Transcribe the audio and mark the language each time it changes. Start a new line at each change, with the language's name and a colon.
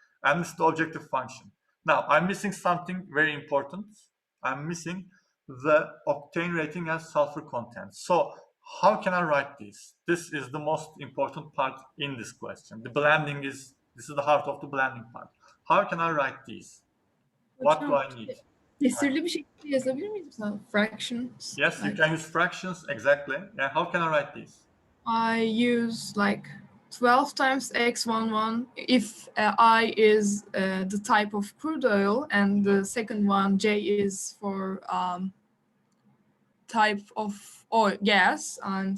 English: And this is the objective function. Now, I'm missing something very important. I'm missing the octane rating and sulfur content. So how can I write this? This is the most important part in this question. The blending this is the heart of the blending part. How can I write these? What do I need?
Turkish: Kesirli bir şekilde yazabilir miyiz mesela?
English: Fractions. Yes, you can use fractions, exactly. Yeah, how can I write these? I use like 12 times x11 if I is the type of crude oil, and the second one, J, is for type of oil, gas, and